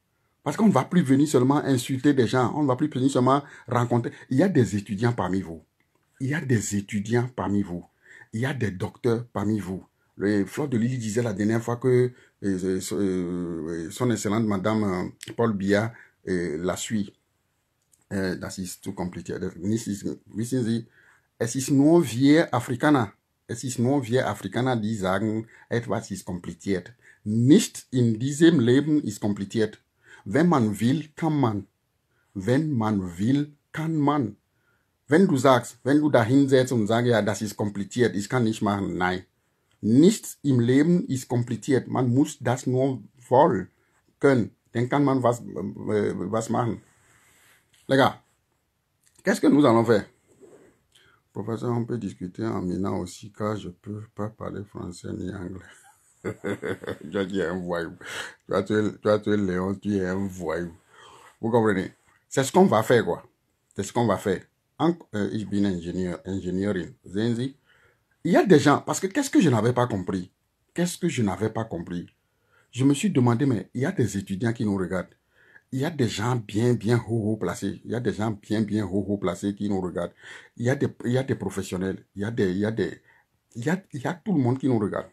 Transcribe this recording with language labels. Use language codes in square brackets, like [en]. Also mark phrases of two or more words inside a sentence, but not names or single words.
[fr] Parce qu'on ne va plus venir seulement insulter des gens. On ne va plus venir seulement rencontrer. Il y a des étudiants parmi vous. Il y a des étudiants parmi vous. Il y a des docteurs parmi vous. Le Fleur de Lille disait la dernière fois que son excellente madame Paul Biya la suit. [de] Das ist zu kompliziert. Wissen Sie, es ist nur wir Afrikaner. Es ist nur wir Afrikaner, die sagen, etwas ist kompliziert. Nicht in diesem Leben ist kompliziert. Wenn man will, kann man. Wenn man will, kann man. Wenn du sagst, wenn du da hinsetzt und sagst, ja, das ist kompliziert, ich kann nicht machen, nein. Nichts im Leben ist kompliziert. Man muss das nur wollen können. Dann kann man was machen. [fr] Les gars, qu'est-ce que nous allons faire? Professeur, on peut discuter en minant aussi, car je ne peux pas parler français ni anglais. Tu es un voyou. Tu es Léon, tu es un voyou. Vous comprenez? C'est ce qu'on va faire, quoi. C'est ce qu'on va faire. [de] Ich bin Ingenieurin. Zenzi. [fr] Il y a des gens, parce que qu'est-ce que je n'avais pas compris? Je me suis demandé, mais il y a des étudiants qui nous regardent. Il y a des gens bien haut placés. Il y a des gens bien haut placés qui nous regardent. Il y a des professionnels. Il y a tout le monde qui nous regarde.